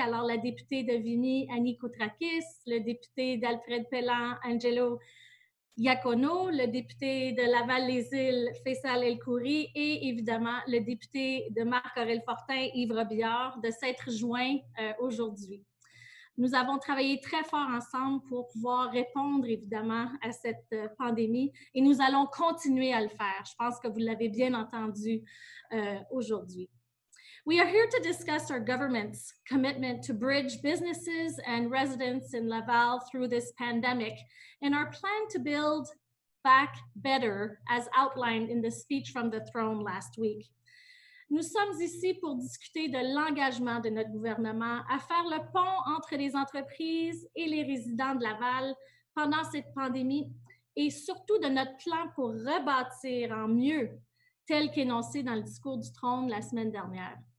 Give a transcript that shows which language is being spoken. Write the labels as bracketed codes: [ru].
[fr] Alors, la députée de Vimy, Annie Koutrakis, le député d'Alfred Pellan, Angelo Iacono, le député de Laval-les-Îles, Faisal El-Khoury, et évidemment le député de Marc-Aurèle Fortin, Yves Robillard, de s'être joints aujourd'hui. Nous avons travaillé très fort ensemble pour pouvoir répondre évidemment à cette pandémie et nous allons continuer à le faire. Je pense que vous l'avez bien entendu aujourd'hui. [en] We are here to discuss our government's commitment to bridge businesses and residents in Laval through this pandemic and our plan to build back better as outlined in the speech from the throne last week. [fr] Nous sommes ici pour discuter de l'engagement de notre gouvernement à faire le pont entre les entreprises et les résidents de Laval pendant cette pandémie et surtout de notre plan pour rebâtir en mieux, tel qu'énoncé dans le discours du trône la semaine dernière.